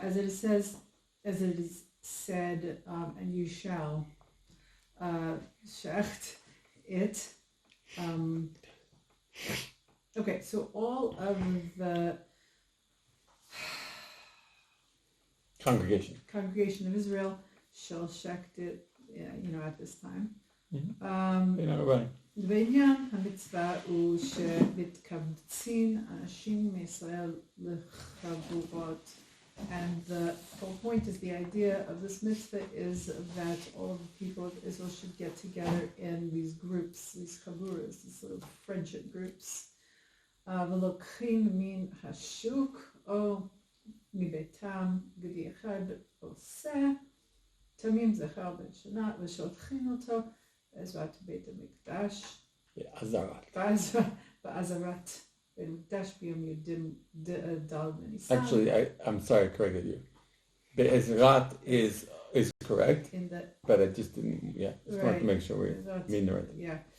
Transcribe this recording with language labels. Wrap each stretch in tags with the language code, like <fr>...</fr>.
<en>As it is said, and you shall shecht it. Okay, so all of the congregation of Israel shall shecht it, at this time. Right.</en> <he>בעניין המצווה הוא שמתקבצים אנשים מישראל לחבורות.</he> <en>And the whole point is the idea of this mitzvah is that all of the people of Israel should get together in these groups, these chaburas, these sort of friendship groups.</en> <he>ולוקחים מן השוק או מביתם גדי אחד עושה תמים זכר בן שנה ושולחים אותו בעזרת בית המקדש. בעזרת בית המקדש ביום י"ד בניסן.</he> <en>Actually, I'm sorry, I corrected you. Be'ezrat is correct, but I just didn't, just wanted to make sure we mean the right thing.</en>